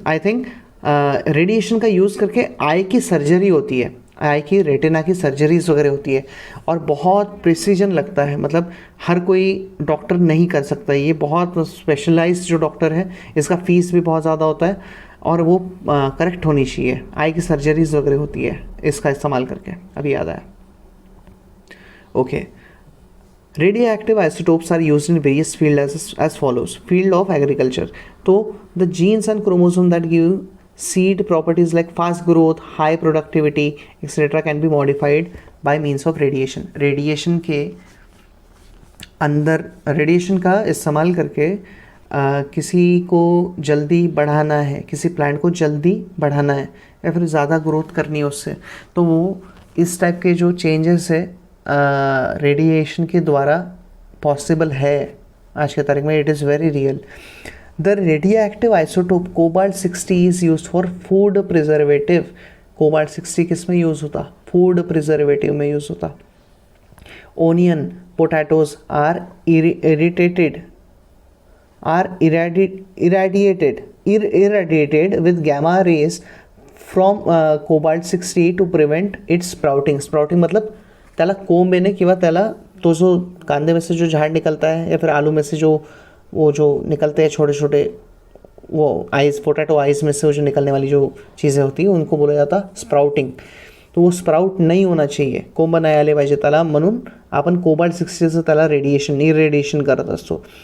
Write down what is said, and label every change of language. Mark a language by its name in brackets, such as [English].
[English] I think [Hindi] radiation का use करके आई की सर्जरी होती है, आई की रेटिना की सर्जरीज वगैरह होती है और बहुत प्रिसीजन लगता है, मतलब हर कोई डॉक्टर नहीं कर सकता, ये बहुत स्पेशलाइज्ड जो डॉक्टर है, इसका फ़ीस भी बहुत ज़्यादा होता है और वो करेक्ट होनी चाहिए। आई की सर्जरीज वगैरह होती है इसका इस्तेमाल करके, अभी याद आया, okay. [English] Radioactive isotopes are used in various fields as follows. Field of agriculture. तो the genes and chromosome that give seed properties like fast growth, high productivity, etc. can be modified by means of radiation. [Hindi] Radiation के अंदर radiation का इस्तेमाल करके किसी को जल्दी बढ़ाना है, किसी प्लांट को जल्दी बढ़ाना है या फिर ज़्यादा ग्रोथ करनी है उससे, तो वो इस टाइप के जो चेंजेस है रेडिएशन के द्वारा पॉसिबल है आज के तारीख में। [English] It is very real. The radioactive isotope cobalt 60 is use for food preservative. [Hindi] Cobalt 60 किस में यूज़ होता? फूड प्रिजर्वेटिव में यूज़ होता। [English] Onion potatoes are irradiated with gamma rays from cobalt 60 to prevent its sprouting. [Hindi] Sprouting मतलब [Marathi] त्याला कोंब येणे किंवा त्याला [Hindi] तो जो कांदे में से जो झाड़ निकलता है या फिर आलू में से जो वो जो निकलते हैं छोटे छोटे वो आइस, पोटैटो आइस में से वो जो निकलने वाली जो चीज़ें होती हैं उनको बोला जाता स्प्राउटिंग। तो वो स्प्राउट नहीं होना चाहिए, [Marathi] कोंब नाही आले पाहिजे त्याला, म्हणून आपण कोबाल्ट 60चं त्याला इरेडिएशन करत असतो.